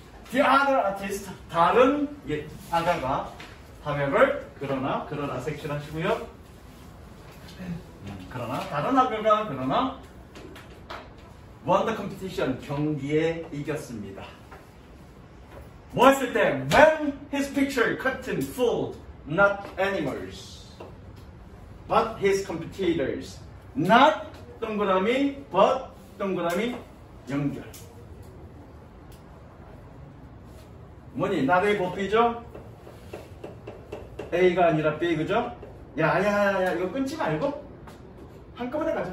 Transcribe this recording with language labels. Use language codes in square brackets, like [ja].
[en] The other artist [ko] 다른 아가가 [en] however [ko] 그러나 섹션 하시고요. 그러나 다른 아가가 [en] won the competition [ko] 경기에 이겼습니다. 뭐 했을 때 [en] when his picture curtain fooled not animals but his competitors. [ko] not 동그라미 but 동그라미 연결. 뭐니? 나의 법이죠? A가 아니라 B 그죠? 야 이거 끊지 말고 한꺼번에 가자.